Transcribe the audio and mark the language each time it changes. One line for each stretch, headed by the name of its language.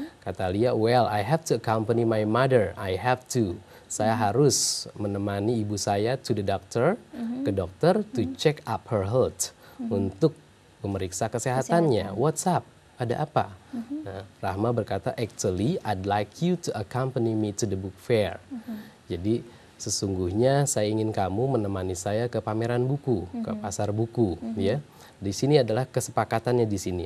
English: Kata Lia, well, I have to accompany my mother, I have to.
Indonesian: Saya harus menemani ibu saya
English: to the doctor,
Indonesian: ke dokter,
English: to check up her health,
Indonesian: untuk memeriksa kesehatannya.
English: What's up?
Indonesian: Ada apa? Nah, Rahma berkata,
English: actually, I'd like you to accompany me to the book fair.
Indonesian: Jadi, sesungguhnya saya ingin kamu menemani saya ke pameran buku, ke pasar buku, ya. Di sini adalah kesepakatannya di sini.